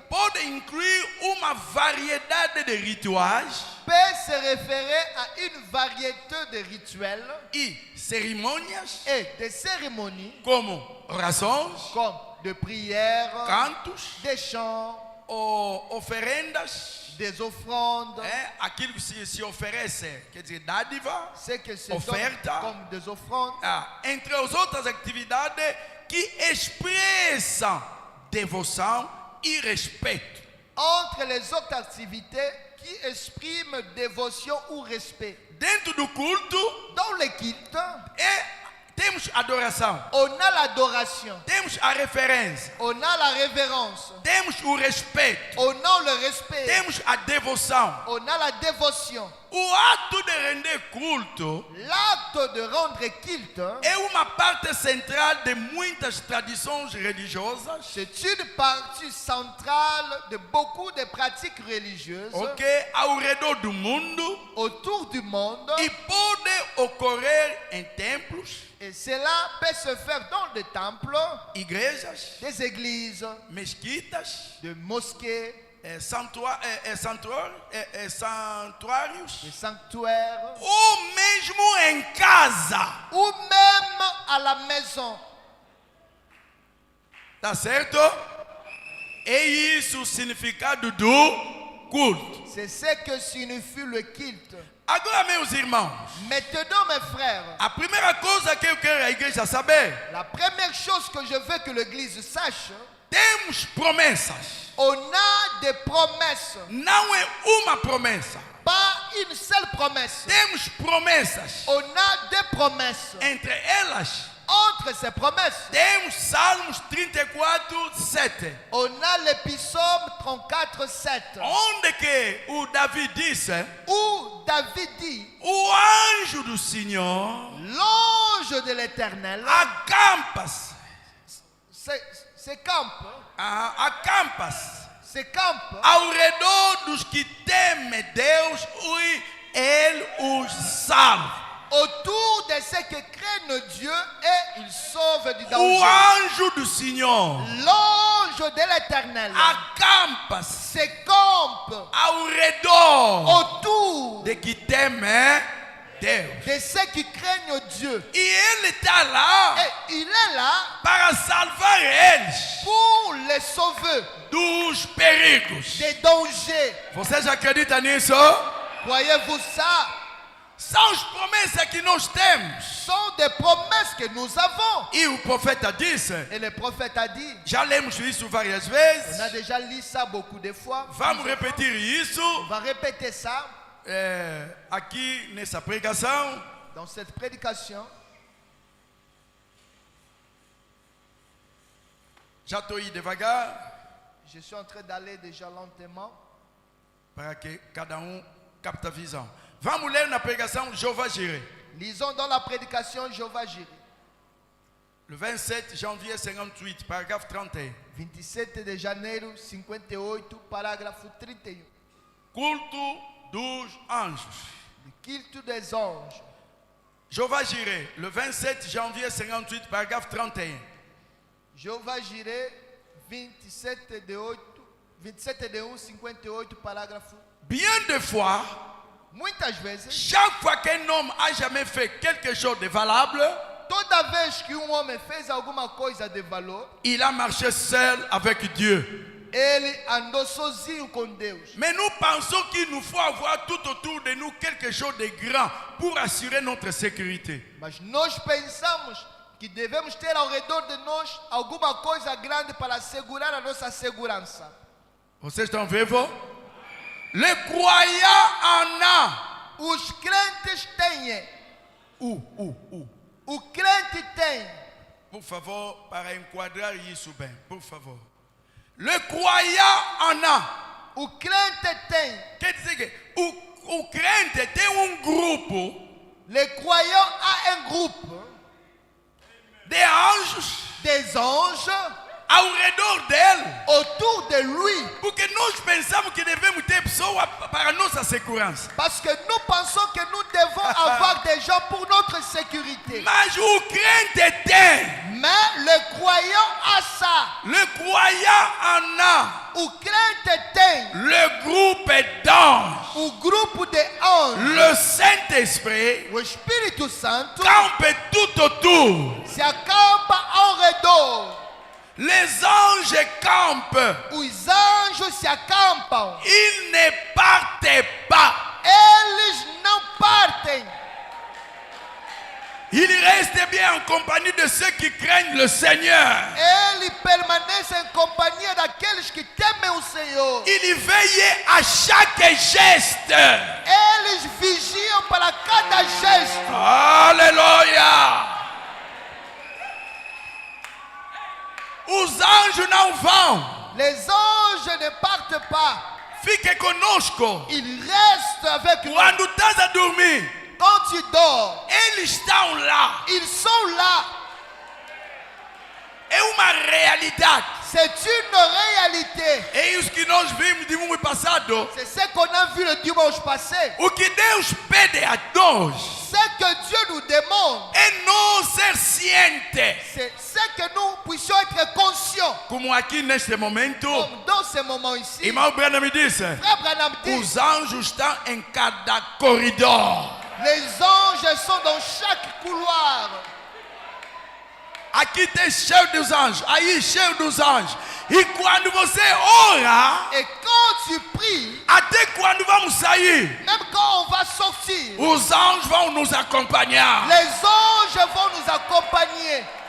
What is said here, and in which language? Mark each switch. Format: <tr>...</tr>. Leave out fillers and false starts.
<pt>pode incluir uma variedade de rituais</pt> <fr>peut se référer à une variété de rituels</fr> <pt>e cerimônias,</pt> <fr>et de cérémonies</fr> <pt>como orações,</pt> <fr>comme de prières,</fr> <pt>cantos</pt> <fr>des chants,</fr> <pt>ou oferendas.</pt> <fr>des offrandes,</fr> <pt>Aquilo que se oferece, quer dizer, dádiva,</pt> <fr>ce que se donne</fr> <pt>Oferta.</pt> <fr>comme des offrandes,</fr> <pt>entre as outras atividades que expressam devoção e respeito.</pt> <fr>entre les autres activités qui expriment dévotion ou respect.</fr> <pt>Dentro do culto,</pt> <fr>Dans le culte,</fr> <pt>temos adoração,</pt> <fr>on a l'adoration,</fr> <pt>temos a referência,</pt> <fr>on a la révérence,</fr> <pt>temos o respeito,</pt> <fr>on a le respect,</fr> <pt>temos a devoção.</pt> <fr>on a la dévotion.</fr> <pt>O ato de render culto</pt> <fr>L'acte de rendre culte,</fr> <pt>é uma parte central de muitas tradições religiosas,</pt> <fr>c'est une partie centrale de beaucoup de pratiques religieuses</fr> <pt>ao redor do mundo</pt> <fr>autour du monde.</fr> <pt>e pode ocorrer em templos,</pt> <fr>Et cela peut se faire dans des temples,</fr> <pt>igrejas,</pt> <fr>des églises,</fr> <pt>mesquitas,</pt> <fr>des mosquées,</fr> <pt>santuários,</pt> <fr>des sanctuaires,</fr> <pt>ou mesmo em casa.</pt> <fr>ou même à la maison.</fr> <pt>Tá certo? E isso o significado do culto.</pt> <fr>C'est ce que signifie le culte.</fr> <pt>Agora, meus irmãos,</pt> <fr>Maintenant, mes frères,</fr> <pt>a primeira coisa que eu quero a igreja saber,</pt> <fr>la première chose que je veux que l'église sache,</fr> <pt>temos promessas.</pt> <fr>on a des promesses.</fr> <pt>Não é uma promessa.</pt> <fr>Pas une seule promesse.</fr> <pt>Temos promessas.</pt> <fr>On a des promesses.</fr> <pt>Entre elas,</pt> <fr>Entre ces promesses,</fr> <pt>temos Salmos 34, 7.</pt> <fr>on a le psaume 34, 7.</fr> <pt>Onde que o Davi disse,</pt> <fr>Où David dit,</fr> <pt>o anjo do Senhor</pt> <fr>l'ange de l'Éternel</fr> <pt>acampa-se.</pt> <fr>se campe,</fr> <pt>Acampa-se</pt> <fr>se campe</fr> <pt>ao redor dos que temem Deus e Ele os salva.</pt> <fr>autour de ceux qui craignent Dieu et ils sauvent du</fr> <pt>O</pt> <fr>danger.</fr> <pt>anjo do Senhor</pt> <fr>L'ange de l'Éternel</fr> <pt>acampa-se</pt> <fr>se campe</fr> <pt>ao redor</pt> <fr>autour</fr> <pt>de que temem Deus.</pt> <fr>de ceux qui craignent Dieu.</fr> <pt>E Ele está lá</pt> <fr>Et il est là</fr> <pt>para salvar eles</pt> <fr>pour les sauver</fr> <pt>dos perigos.</pt> <fr>des dangers.</fr> <pt>Vocês acreditam nisso?</pt> <fr>Croyez-vous ça?</fr> <pt>São as promessas que nós temos.</pt> <fr>Sont des promesses que nous avons.</fr> <pt>E o profeta disse,</pt> <fr>Et le prophète a dit,</fr> <pt>já lemos isso várias</pt> <fr>on a</fr> <pt>vezes,</pt> <fr>déjà lu ça beaucoup de fois.</fr> <pt>vamos repetir isso</pt> <fr>On va répéter ça</fr> <pt>aqui nessa pregação.</pt> <fr>dans cette prédication.</fr> <pt>Já estou aí devagar,</pt> <fr>Je suis en train d'aller déjà lentement</fr> <pt>para que cada capte a visão. Vamos ler na pregação Jeová Jireh.</pt> <fr>Lisons dans la prédication Jehovah Jireh. Le 27 janvier 58, paragraphe 31.</fr> <pt>27 de janeiro 58, parágrafo 31. Culto dos anjos.</pt> <fr>Le culte des anges. Jeová Jireh, le 27 janvier 58, paragraphe 31.</fr> <pt>Jehovah Jireh, 27 de 1, 58, parágrafo.</pt> <fr>Bien des fois,</fr> <pt>Muitas vezes,</pt> <fr>chaque fois qu'un homme a jamais fait quelque chose de valable,</fr> <pt>toda vez que homem fez alguma coisa de valor,</pt> <fr>il a marché seul avec Dieu.</fr> <pt>ele andou sozinho com Deus.</pt> <fr>Mais nous pensons qu'il nous faut avoir tout autour de nous quelque chose de grand pour assurer notre sécurité.</fr> <pt>Mas nós pensamos que devemos ter ao redor de nós alguma coisa grande para assegurar a nossa segurança. Vocês estão vivos?</pt> <fr>Les croyants en a.</fr> <pt>Os crentes têm. O crente tem. Por favor, para enquadrar isso bem, por favor.</pt> <fr>Le croyant en a.</fr> <pt>O crente tem. Quer dizer que o crente tem grupo</pt> <fr>Le croyant a un groupe</fr> <pt>de anjos</pt> <fr>des anges</fr> <pt>ao redor dele.</pt> <fr>autour de lui.</fr> <pt>Porque nós pensamos que devemos ter pessoas para nossa segurança.</pt> <fr>Parce que nous pensons que nous devons avoir des gens pour notre sécurité.</fr> <pt>Mas o crente tem.</pt> <fr>Mais le croyant a ça. Le croyant en a.</fr> <pt>O crente tem.</pt> <fr>Le groupe d'anges.</fr> <pt>O grupo de anjos.</pt> <fr>Le Saint-Esprit</fr> <pt>O Espírito Santo</pt> <fr>campe tout autour.</fr> <pt>se acampa ao redor.</pt> <fr>Les anges campent.</fr> <pt>Os anjos se acampam.</pt> <fr>Ils ne partent pas.</fr> <pt>Eles não partem.</pt> <fr>Ils restent bien en compagnie de ceux qui craignent le Seigneur.</fr> <pt>Ele permanece em companhia daqueles que temem o Senhor.</pt> <fr>Ils veillent à chaque geste.</fr> <pt>Eles vigiam para cada gesto.</pt> <fr>Alléluia.</fr> <pt>Os anjos não vão.</pt> <fr>Les anges ne partent pas.</fr> <pt>Fique conosco.</pt> <fr>Ils restent avec nous.</fr> <pt>Quando estás a dormir,</pt> <fr>Quand tu dors,</fr> <pt>eles estão lá.</pt> <fr>ils sont là.</fr> <pt>É uma realidade.</pt> <fr>C'est une réalité.</fr> <pt>É isso que nós vimos de domingo passado.</pt> <fr>C'est ce qu'on a vu le dimanche passé.</fr> <pt>O que Deus pede a nós</pt> <fr>Ce que Dieu nous demande,</fr> <pt>é não ser ciente.</pt> <fr>c'est que nous puissions être conscients.</fr> <pt>Como aqui neste momento,</pt> <fr>Comme dans ce moment ici,</fr> <pt>irmão Branham me disse,</pt> <fr>Frère Branham dit,</fr> <pt>os anjos estão em cada corredor.</pt> <fr>les anges sont dans chaque couloir.</fr> <pt>aqui tem cheio dos anjos, aí cheio dos anjos. E quando você ora,</pt> <fr>Et quand tu pries,</fr> <pt>até quando vamos sair,</pt> <fr>même quand on va sortir,</fr> <pt>os anjos vão nos acompanhar.</pt> <fr>les anges vont nous accompagner.</fr>